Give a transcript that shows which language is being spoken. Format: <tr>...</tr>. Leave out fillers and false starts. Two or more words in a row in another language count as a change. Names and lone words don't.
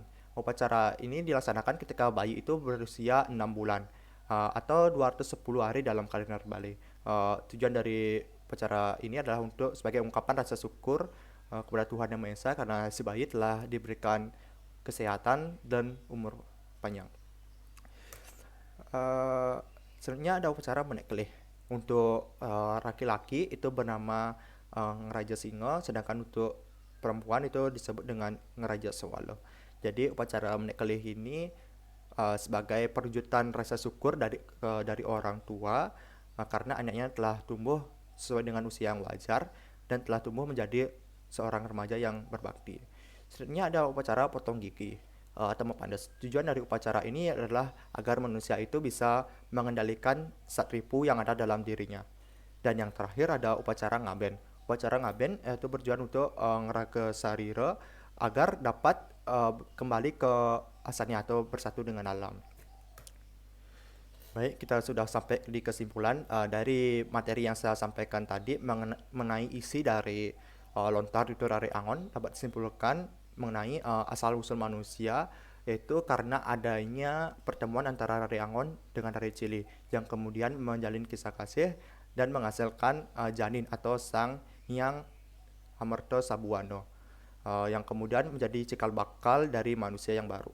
<id>Upacara ini dilaksanakan ketika bayi itu berusia 6 bulan atau 210 hari dalam kalender Bali. Tujuan dari upacara ini adalah untuk sebagai ungkapan rasa syukur kepada Tuhan Yang Maha Esa karena si bayi telah diberikan kesehatan dan umur panjang. Selanjutnya ada upacara menek kelih. Untuk laki-laki itu bernama Ngeraja Singa, sedangkan untuk perempuan itu disebut dengan Ngeraja Sewala. Jadi upacara menek kelih ini sebagai perwujudan rasa syukur dari orang tua karena anaknya telah tumbuh sesuai dengan usia yang wajar dan telah tumbuh menjadi seorang remaja yang berbakti. Selanjutnya ada upacara potong gigi atau mepandas. Tujuan dari upacara ini adalah agar manusia itu bisa mengendalikan satripu yang ada dalam dirinya. Dan yang terakhir ada upacara ngaben. Upacara ngaben itu bertujuan untuk ngeraga sarira agar dapat kembali ke asalnya atau bersatu dengan alam. Baik, kita sudah sampai di kesimpulan dari materi yang saya sampaikan tadi mengenai isi dari lontar tutorial Angon dapat disimpulkan mengenai asal-usul manusia, yaitu karena adanya pertemuan antara Rari Angon dengan Rari Cili yang kemudian menjalin kisah kasih dan menghasilkan janin atau sang Hyang Amerta Sabuwana yang kemudian menjadi cikal bakal dari manusia yang baru.</id>